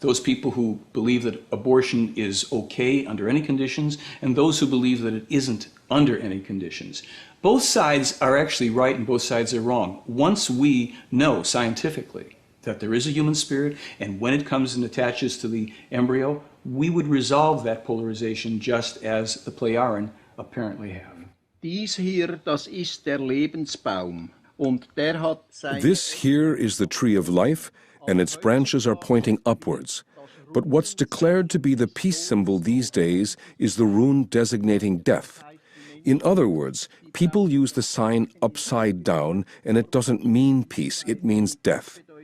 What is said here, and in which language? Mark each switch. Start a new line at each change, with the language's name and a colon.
English: Those people who believe that abortion is okay under any conditions, and those who believe that it isn't under any conditions. Both sides are actually right and both sides are wrong. Once we know scientifically that there is a human spirit, and when it comes and attaches to the embryo, we would resolve that polarization just as the Plejaren apparently have.
German: Dies hier, das ist der Lebensbaum. Und der hat seine...
English: This here is the tree of life, and its branches are pointing upwards. But what's declared to be the peace symbol these days is the rune designating death. In other words, people use the sign upside down, and it doesn't mean peace, it means death.